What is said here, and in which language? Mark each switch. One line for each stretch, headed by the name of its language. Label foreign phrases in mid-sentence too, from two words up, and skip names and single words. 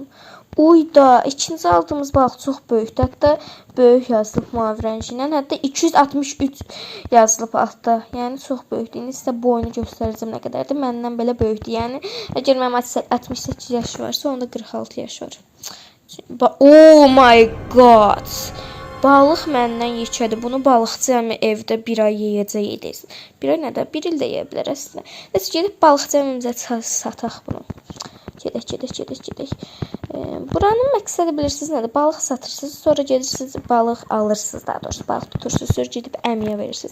Azerbaijani: Uyda. İkinci aldığımız balıq çox böyükdür. Hətta böyük yazılıb mavi rəngi ilə. Hətta 263 yazılıb altda. Yəni çox böyükdür. İndi sizə boyunu göstərəcəm nə qədərdir. Məndən belə böyükdür. Yəni əgər mənim 68 yaş varsa, onda 46 yaş var.
English: Oh my god.
Azerbaijani: Balıq məndən yekədir. Bunu balıqçı əmi evdə bir ay yeyəcək edəsin. Bir ay nədə? Bir il də yeyə bilər əslində. Nəsə, gedib balıqçı əmimizə sataq bunu. Gedək. Buranın məqsədi bilirsiniz nədir? Balıq satırsınız, sonra gedirsiniz, balıq alırsınız, daha doğrusu balıq tutursunuz, sonra gedib əmiyə verirsiniz.